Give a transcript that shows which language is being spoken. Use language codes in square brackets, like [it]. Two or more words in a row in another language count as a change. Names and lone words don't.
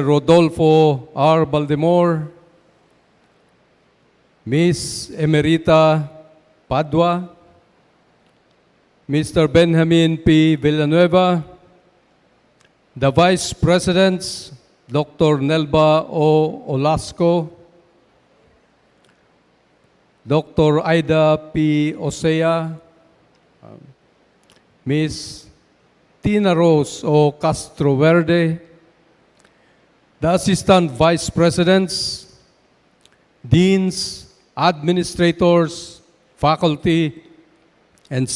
[en] Rodolfo R. Baldemore, Ms. Emerita Padua, Mr. Benjamin P. Villanueva, the Vice Presidents, Dr. Nelba O. Olasco, Dr. Aida P. Osea, Ms. Tina Rose O. Castro Verde, the Assistant Vice Presidents, Deans, Administrators, Faculty, and